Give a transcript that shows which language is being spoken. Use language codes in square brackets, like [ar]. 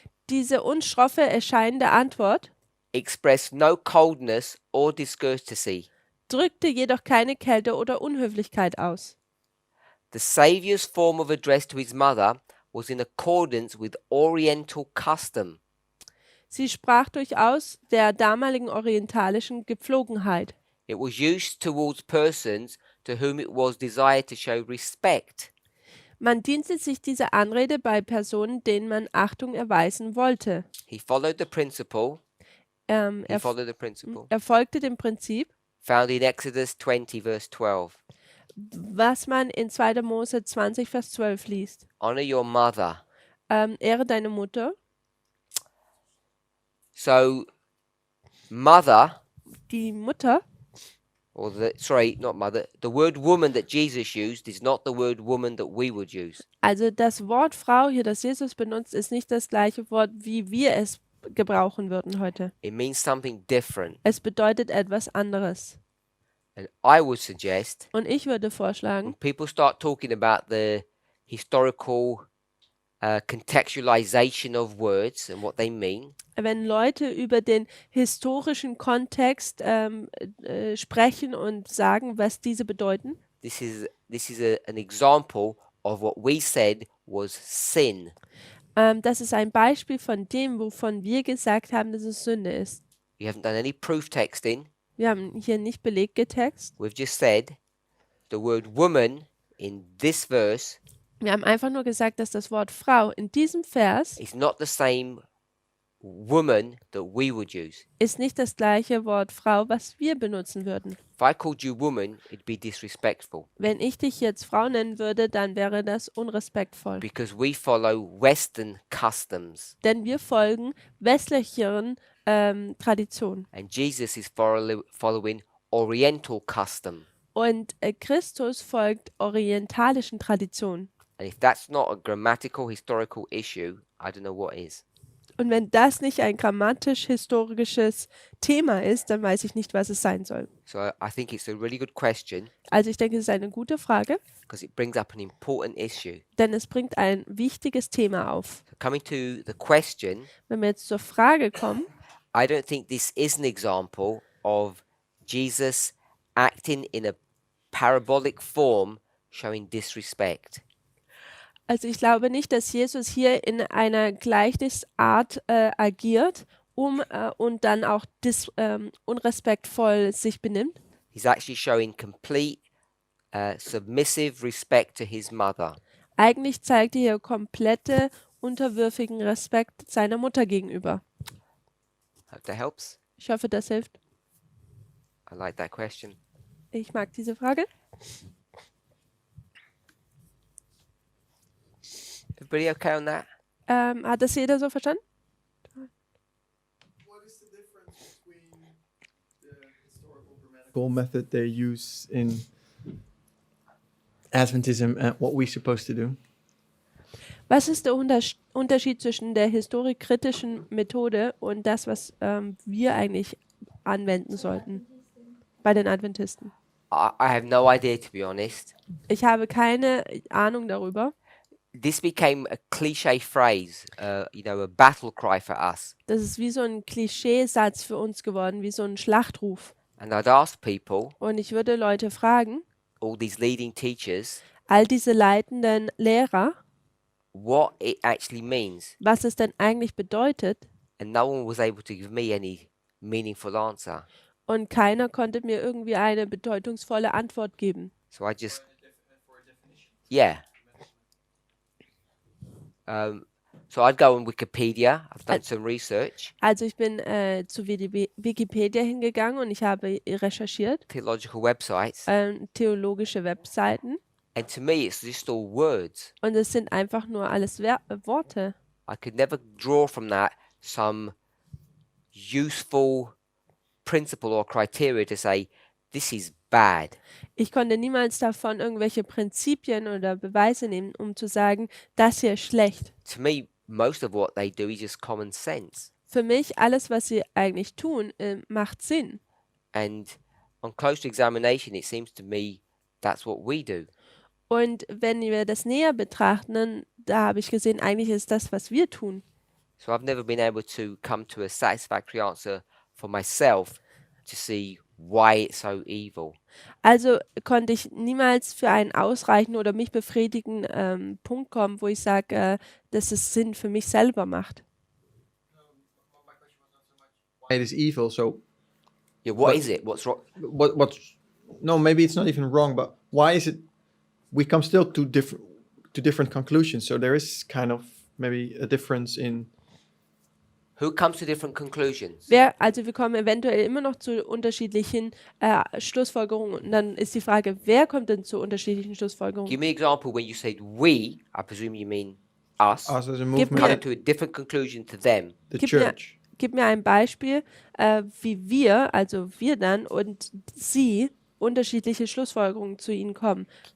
[de] Diese uns schroffe erscheinende Antwort [en] expressed no coldness or discourtesy. [de] drückte jedoch keine Kälte oder Unhöflichkeit aus. [en] The Saviour's form of address to his mother was in accordance with Oriental custom. [de] Sie sprach durchaus der damaligen orientalischen Gepflogenheit. [en] It was used towards persons to whom it was desired to show respect. [de] Man diente sich dieser Anrede bei Personen, denen man Achtung erweisen wollte. [en] He followed the principle. [de] Er er folgte dem Prinzip, [en] Found in Exodus 20, verse 12. [de] was man in 2. Mose 20, Vers 12 liest. [en] Honor your mother. [de] Ehre deine Mutter. [en] So, mother, [de] Die Mutter, [en] or not mother, the word woman that Jesus used is not the word woman that we would use. [de] also das Wort Frau hier, das Jesus benutzt, ist nicht das gleiche Wort, wie wir es gebrauchen würden heute. [en] It means something different. [de] Es bedeutet etwas anderes. [en] And I would suggest [de] Und ich würde [en] when [de] vorschlagen, [en] people start talking about the historical contextualization of words and what they mean, [de] wenn Leute über den historischen Kontext sprechen und sagen, was diese bedeuten, [en] this is an example of what we said was sin. [de] das ist ein Beispiel von dem, wovon wir gesagt haben, dass es Sünde ist. [en] We haven't done any proof texting. [de] Wir haben hier nicht Beleggetext. [en] We've just said the word woman in this verse [de] Wir haben einfach nur gesagt, dass das Wort Frau in diesem Vers [en] is not the same woman that we would use. [de] ist nicht das gleiche Wort Frau, was wir benutzen würden. [en] If I called you woman, it'd be disrespectful [de] Wenn ich dich jetzt Frau nennen würde, dann wäre das unrespektvoll. [en] because we follow Western customs [de] Denn wir folgen westlicheren Traditionen. [en] and Jesus is following Oriental custom. [de] Und Christus folgt orientalischen Traditionen. [en] And if that's not a grammatical historical issue, I don't know what is. [de] Und wenn das nicht ein grammatisch-historisches Thema ist, dann weiß ich nicht, was es sein soll. [en] So I think it's a really good question [de] Also ich denke, es ist eine gute Frage, [en] because it brings up an important issue. [de] denn es bringt ein wichtiges Thema auf. [en] So coming to the question, [de] Wenn wir jetzt zur Frage kommen, [en] I don't think this is an example of Jesus acting in a parabolic form showing disrespect. [de] also ich glaube nicht, dass Jesus hier in einer Gleichnisart agiert, und dann auch unrespektvoll sich benimmt. [en] He's actually showing complete submissive respect to his mother. [de] Eigentlich zeigt er hier komplette, unterwürfigen Respekt seiner Mutter gegenüber. [en] Hope that helps. [de] Ich hoffe, das hilft. [en] I like that question. [de] Ich mag diese Frage. [en] Everybody okay on that? [de] Hat das jeder so verstanden? [en] What is the difference between the historical grammatical method they use in Adventism and what we're supposed to do? [de] Was ist der Unterschied zwischen der historikkritischen Methode und das, was wir eigentlich anwenden sollten bei den Adventisten? [en] I have no idea, to be honest. [de] Ich habe keine Ahnung darüber. [en] This became a cliche phrase, a battle cry for us. [de] Das ist wie so ein Klischeesatz für uns geworden, wie so ein Schlachtruf. [en] And I'd ask people, [de] Und ich würde Leute fragen, [en] all these leading teachers, [de] all diese leitenden Lehrer, [en] what it actually means. [de] was es denn eigentlich bedeutet. [en] And no one was able to give me any meaningful answer. [de] Und keiner konnte mir irgendwie eine bedeutungsvolle Antwort geben. [en] So I just, yeah. So I'd go on Wikipedia. I've done some research. [de] Also ich bin zu Wikipedia hingegangen und ich habe recherchiert, [en] Theological websites. [de] theologische Webseiten. [en] And to me, it's just all words. [de] Und es sind einfach nur alles Worte. [en] I could never draw from that some useful principle or criteria to say, this is bad. [de] Ich konnte niemals davon irgendwelche Prinzipien oder Beweise nehmen, um zu sagen, das hier ist schlecht. [en] To me, most of what they do is just common sense. [de] Für mich, alles, was sie eigentlich tun, macht Sinn. [en] And on closer examination, it seems to me that's what we do. [de] Und wenn wir das näher betrachten, dann, da habe ich gesehen, eigentlich ist das, was wir tun. [en] So I've never been able to come to a satisfactory answer for myself to see why it's so evil. [de] Also konnte ich niemals für einen ausreichenden oder mich befriedigenden Punkt kommen, wo ich sage, dass es Sinn für mich selber macht. [en] It is evil. So Yeah, what But- is it? What's wrong? what's no, maybe it's not even wrong, but why is it we come still to different conclusions? So there is kind of maybe a difference in Who comes to different conclusions? [de] Also wir kommen eventuell immer noch zu unterschiedlichen Schlussfolgerungen. Und dann ist die Frage, wer kommt denn zu unterschiedlichen [en] Give [de] Schlussfolgerungen? [en] me an example when you said we, I presume you mean us, us as a Give movement, me coming to a different conclusion to them. the [de] Gib mir- [en] church. [de] Gib mir ein Beispiel, wie wir, also wir dann und sie, unterschiedliche Schlussfolgerungen zu ihnen kommen.